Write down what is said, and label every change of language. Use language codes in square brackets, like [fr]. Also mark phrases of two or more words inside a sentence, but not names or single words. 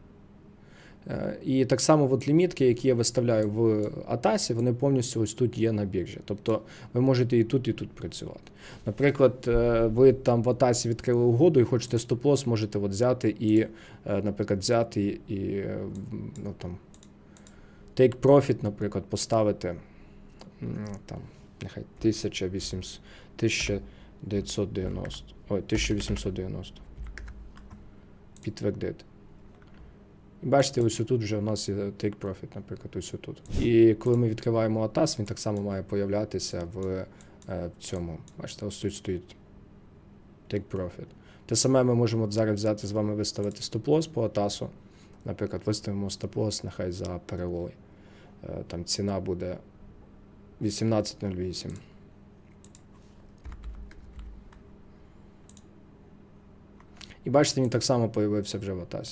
[uk] І так само от лімітки, які я виставляю в Атасі, вони повністю ось тут є на біржі. Тобто ви можете і тут працювати. Наприклад, ви там в Атасі відкрили угоду і хочете стоп-лосс, можете от взяти і, наприклад, взяти і ну, там, [en] take profit, [uk] наприклад, поставити там, нехай 1890. Підтвердити. І бачите, ось тут вже у нас є [en] take profit, [uk] наприклад, ось тут. І коли ми відкриваємо ATAS, він так само має появлятися в цьому. Бачите, ось тут стоїть [en] take profit. [uk] Те саме ми можемо зараз взяти з вами виставити стоп-лосс по ATAS. Наприклад, виставимо стоп-лосс нехай за перелой. Там ціна буде 18.08. І бачите, він так само появився вже в Атасі.